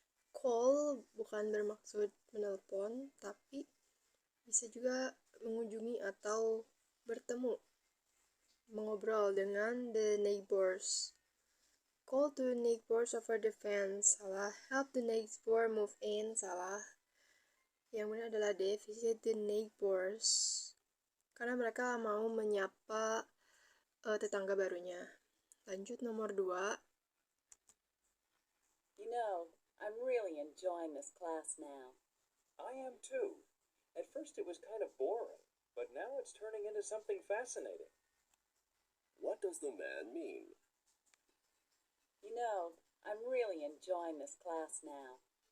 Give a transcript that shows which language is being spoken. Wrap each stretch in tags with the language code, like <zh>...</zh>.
<id>Call bukan bermaksud menelpon, tapi bisa juga mengunjungi atau bertemu, mengobrol dengan</id> <en>the neighbors. Call to neighbors over the fence. Salah. Help the neighbor move in.</en> <id>Salah. Yang benar adalah D.</id> <en>Visit the neighbors.</en> <id>Karena mereka mau menyapa tetangga barunya. Lanjut nomor 2.</id> <en>You know, I'm really enjoying this class now. I am too. At first it was kind of boring, but now it's turning into something fascinating. What does the man mean? You know, I'm really enjoying this class now.</en>